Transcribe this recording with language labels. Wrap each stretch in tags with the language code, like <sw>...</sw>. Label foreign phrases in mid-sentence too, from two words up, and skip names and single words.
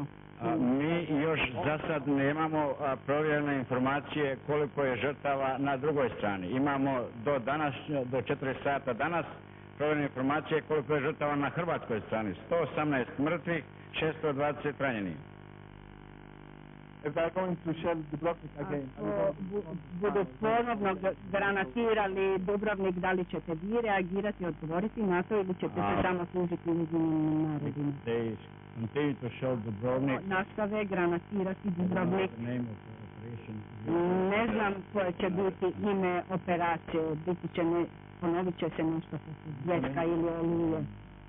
<hr>Mi još za sad nemamo provjerene informacije koliko je žrtava na drugoj strani. Imamo do 4 sata danas provjerene informacije koliko je žrtava na hrvatskoj strani. 118 mrtvih, 620 ranjenih.</hr> <en>If they're going to shell Dubrovnik again.</en> <hr>Budu ponovno granatirali Dubrovnik, da li ćete vi reagirati, odgovoriti na to ili ćete se samo služiti Ujedinjenim narodima?</hr> <en>They continue to shell Dubrovnik.</en> <hr>Nastave granatirati Dubrovnik. Ne znam koje će biti ime operacije, ponovit će se nešto poput Bljeska ili Oluje.</hr>